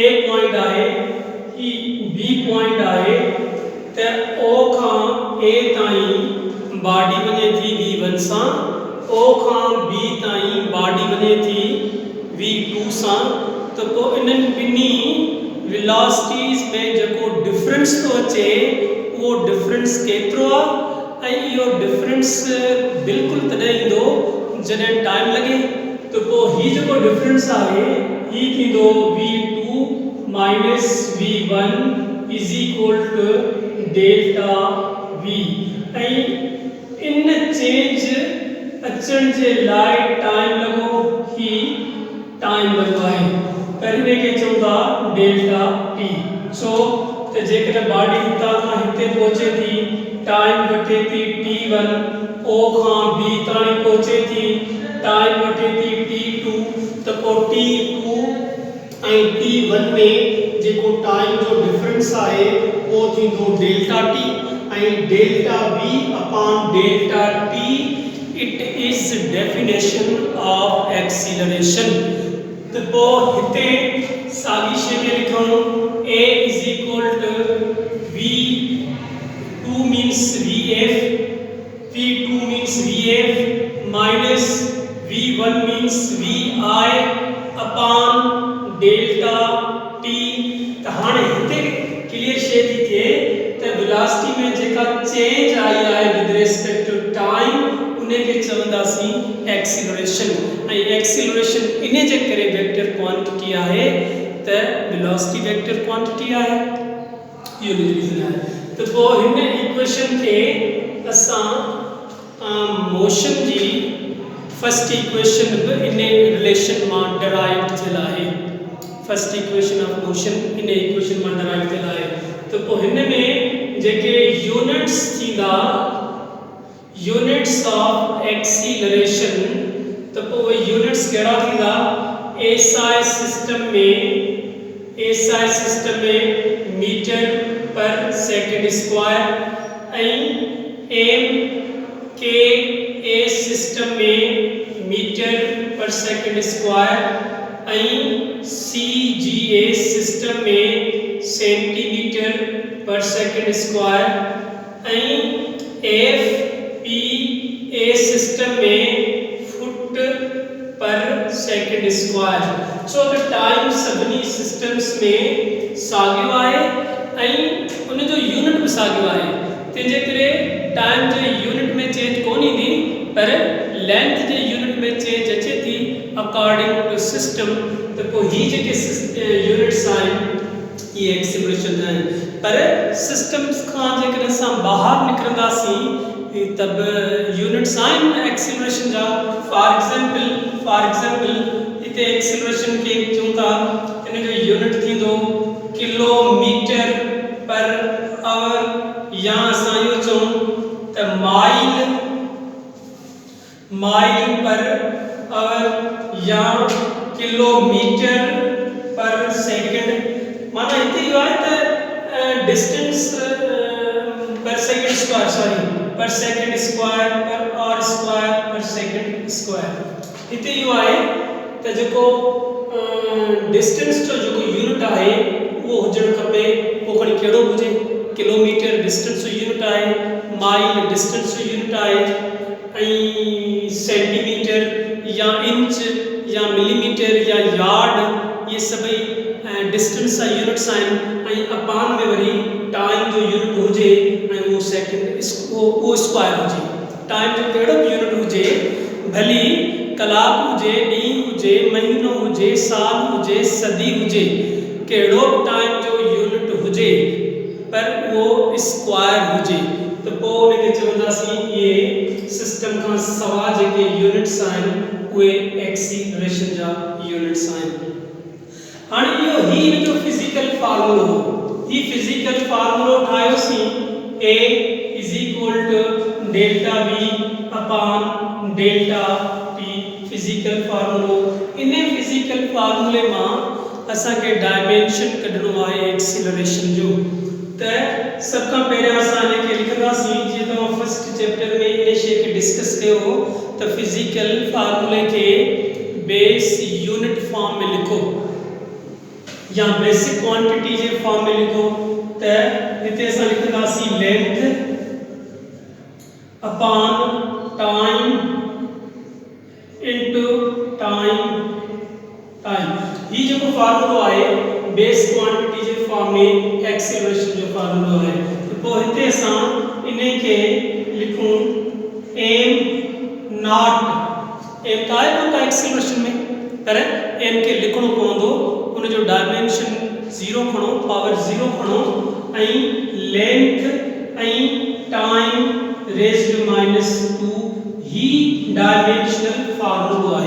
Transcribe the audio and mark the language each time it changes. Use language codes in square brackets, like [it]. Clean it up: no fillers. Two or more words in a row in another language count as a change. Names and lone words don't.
[sd] पॉइंट आहे ही बी पॉइंट आहे त ओ खां ए ताईं बॉडी वञे थी v1 सां ओ खां बी ताईं बॉडी वञे थी v2 सां त पोइ इन्हनि ॿिन्ही वेलोसिटीज़ में जेको डिफरेंस थो अचे उहो डिफरेंस केतिरो आहे ऐं इहो डिफरेंस बिल्कुलु तॾहिं ईंदो जॾहिं टाइम लॻे त पोइ हीउ जेको डिफरेंस आहे हीउ थींदो [en] v2 minus v1 is equal to delta v [sd] ऐं इन चेंज अचण जे लाइ टाइम लॻो ही टाइम लॻो आहे त हिन खे चऊं था [en] delta t [sd] छो त जेकॾहिं बॉडी हितां खां हिते पहुचे थी टाइम वठे थी t1 ओ खां बी ताईं पहुचे थी टाइम वठे थी t2 त पोइ t2 ऐं t1 में जेको टाइम जो डिफरेंस आहे उहो थींदो [en] delta t [sd] ऐं [en] delta v upon delta t it is definition of acceleration [sd] त पोइ हिते साॻी शइ खे लिखूं [en] a is equal to v2 means vf, v2 means vf minus v1 means vi upon delta t। [sd] तो हाणे हिते क्लियर शे थी थिए त वेलोसिटी में जेका चेंज आई आहे [en] with respect to time [sd] उन्हें के चवंदासीं एक्सीलरेशन। ऐं एक्सीलरेशन इने जे करे [en] vector quantity [sd] आहे त वेलोसिटी [en] vector quantity [sd] आहे। इहो रीजन आहे। तो पोइ हिन इक्वेशन के असां मोशन जी [en] first equation [sd] भी इन रिलेशन में डराइव थियल आहे। [en] first equation of motion [sd] इन इक्वेशन में डराइव थियल आहे। तो पोइ हिन में जेके यूनिट्स थींदा [en] units of acceleration [sd] तो पोइ यूनिट्स कहिड़ा थींदा एसआई सिस्टम में [en] meter per second square [sd] एम के ए सिस्टम में [en] meter per second square [sd] सी जी ए सिस्टम में [en] centimeter per second square [sd] एफ पी ए सिस्टम में [en] foot per second square. so the time [sd] सभी सिस्टम्स में साॻियो आहे उन जो यूनिट भी साॻियो आहे। तंहिंजे करे टाइम जे यूनिट में चेंज कोन ईंदी पर लेंथ जे यूनिट में चेंज अचे थी [en] according to system. [sd] तो पोइ ही जेके यूनिट्स आहिनि ये एक्सीलरेशन आहिनि पर सिस्टम्स खां जेकॾहिं असां ॿाहिरि निकिरंदासीं तब यूनिट्स आहिनि एक्सीलरेशन जा। [en] for example [sd] इते एक्सीलरेशन के चऊं था इन जो यूनिट थींदो [en] kilometer per hour [sd] या असां इहो चऊं त [en] mile per hour [sd] या [en] kilometer per second. [sd] माना इते इहो आहे त [en] distance per second square per hour square per second square. [sd] इते इहो आहे त जेको डिस्टेंस जो जेको यूनिट आहे उहो हुजणु खपे उहो खणी कहिड़ो हुजे। किलोमीटर डिस्टेंस जो यूनिट आहे, माइल डिस्टेंस जो यूनिट आहे सेंटीमीटर या इंच या मिलीमीटर या यार्ड ये सभई [en] distance units [sd] आहिनि अपान में वरी टाइम जो यूनिट हुजे वो सेकंड वो स्क्वायर हुजे। टाइम जो कहिड़ो भी यूनिट हुजे भली कलाक हुजे ॾींहुं हुजे महीनो हुजे साल हुजे सदी हुजे कहिड़ो टाइम जो यूनिट हुजे पर वो स्क्वायर हुजे। तो पोइ उनखे चवंदासीं ये सिस्टम खां सवाइ जेके यूनिट्स आहिनि उहे एक्सीलरेशन जा यूनिट्स आहिनि। हाणे इहो ही जो फिजिकल फार्मूलो ही फिजिकल फार्मूलो ठाहियोसीं [en] A is equal to delta V upon delta T [sd] फिजिकल फार्मूलो। इन फिजिकल फार्मूले मां असांखे डायमेंशन कढणो आहे एक्सीलरेशन जो। त सब खां पहिरियों असां इनखे लिखंदासीं जीअं तव्हां [en] first chapter [sd] में इन शइ खे डिस्कस कयो त फिजिकल फार्मूले के [en] base unit form [sd] में लिखो या [en] basic quantity [sd] जे फॉर्म में लिखो। त हिते असां लिखंदासीं [en] length upon time into time. [sd] ही जो फार्मूलो आहे [en] base quantity [sd] जे फॉर्म में एक्सीलरेशन जो फार्मूलो है। तो पोइ हिते असां इने के लिखूं m नॉट m का है कोन एक्सीलरेशन में पर m के लिखणो पवंदो उन जो डायमेंशन 0 खणो पावर 0 खणो लेंथ [en] time raised -2 [sd] ही डायमेंशनल फार्मूलो है।